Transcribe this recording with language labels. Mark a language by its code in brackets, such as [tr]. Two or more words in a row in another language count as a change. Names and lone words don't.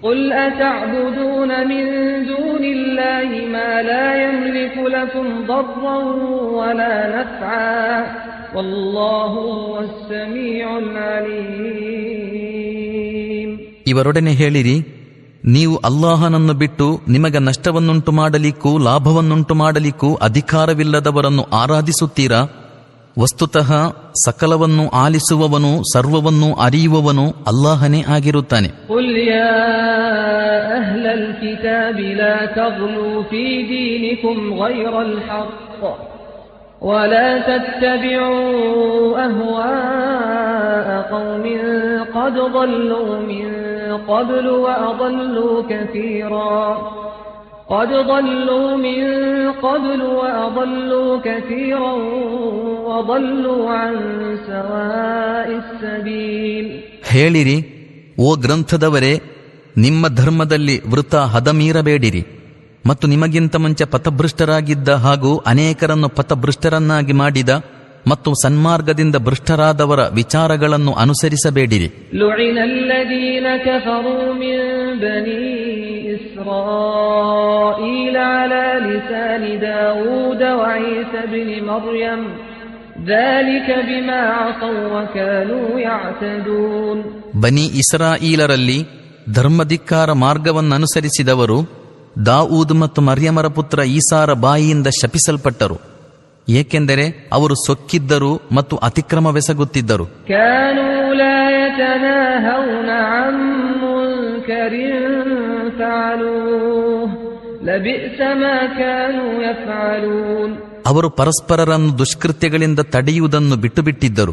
[kn] ಇವರೊಡನೆ ಹೇಳಿರಿ, ನೀವು ಅಲ್ಲಾಹನನ್ನು ಬಿಟ್ಟು ನಿಮಗೆ ನಷ್ಟವನ್ನುಂಟು ಮಾಡಲಿಕ್ಕೂ ಲಾಭವನ್ನುಂಟು ಮಾಡಲಿಕ್ಕೂ ಅಧಿಕಾರವಿಲ್ಲದವರನ್ನು ಆರಾಧಿಸುತ್ತೀರಾ? ವಸ್ತುತಃ ಸಕಲವನ್ನು ಆಲಿಸುವವನು ಸರ್ವವನ್ನೂ ಅರಿಯುವವನು ಅಲ್ಲಾಹನೇ ಆಗಿರುತ್ತಾನೆ. [ar] ولا تتبعوا أهواء قوم قد ضلوا من قبل وأضلوا كثيرا وضلوا عن سواء السبيل. [kn] ಹೇಳಿರಿ, ಓ ಗ್ರಂಥದವರೇ, ನಿಮ್ಮ ಧರ್ಮದಲ್ಲಿ ವೃಥ ಹದಮೀರಬೇಡಿರಿ ಮತ್ತು ನಿಮಗಿಂತ ಮುಂಚೆ ಪಥಭೃಷ್ಟರಾಗಿದ್ದ ಹಾಗೂ ಅನೇಕರನ್ನು ಪಥಭೃಷ್ಟರನ್ನಾಗಿ ಮಾಡಿದ ಮತ್ತು ಸನ್ಮಾರ್ಗದಿಂದ ಭೃಷ್ಟರಾದವರ ವಿಚಾರಗಳನ್ನು ಅನುಸರಿಸಬೇಡಿರಿ. [ar] لعن الذين كفروا من بني إسرائيل على لسان داود وعيسى ابن مريم ذلك بما عصوا وكانوا يعتدون. [kn] ಬನಿ ಇಸ್ರಾಯೀಲರಲ್ಲಿ ಧರ್ಮಧಿಕ್ಕಾರ ಮಾರ್ಗವನ್ನನುಸರಿಸಿದವರು ದಾವೂದ್ ಮತ್ತು ಮರ್ಯಮರ ಪುತ್ರ ಈಸಾರ ಬಾಯಿಯಿಂದ ಶಪಿಸಲ್ಪಟ್ಟರು, ಏಕೆಂದರೆ ಅವರು ಸೊಕ್ಕಿದ್ದರು ಮತ್ತು ಅತಿಕ್ರಮವೆಸಗುತ್ತಿದ್ದರು. ಅವರು ಪರಸ್ಪರರನ್ನು ದುಷ್ಕೃತ್ಯಗಳಿಂದ ತಡೆಯುವುದನ್ನು ಬಿಟ್ಟುಬಿಟ್ಟಿದ್ದರು.